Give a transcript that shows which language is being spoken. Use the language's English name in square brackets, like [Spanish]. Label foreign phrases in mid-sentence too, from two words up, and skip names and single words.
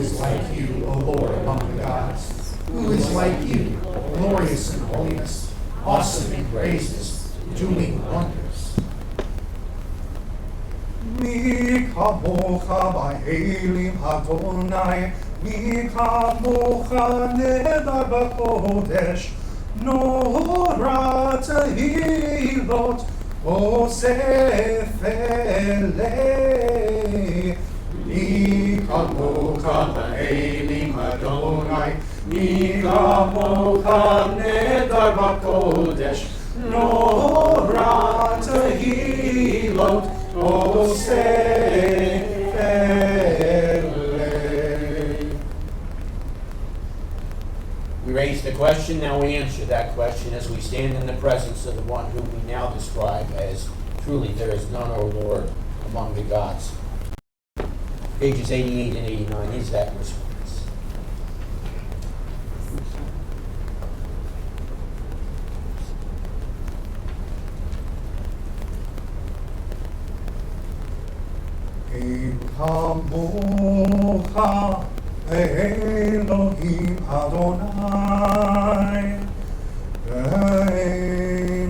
[English] like you, O Lord, among the gods? Who is like you, glorious in holiness, awesome in praises, doing wonders? [Hebrew] מי כמכה באלים יהוה מי כמכה נאדר בקדש נורא תהלת עשה פלא. מי כמכה באלים יהוה מי כמכה נאדר בקדש נורא תהלת [English] We raised the question, now we answer that question as we stand in the presence of the one whom we now describe as truly there is none, O Lord, among the gods. Pages 88 and 89 is that response. [Hebrew] כמוך אלהים אדני ואין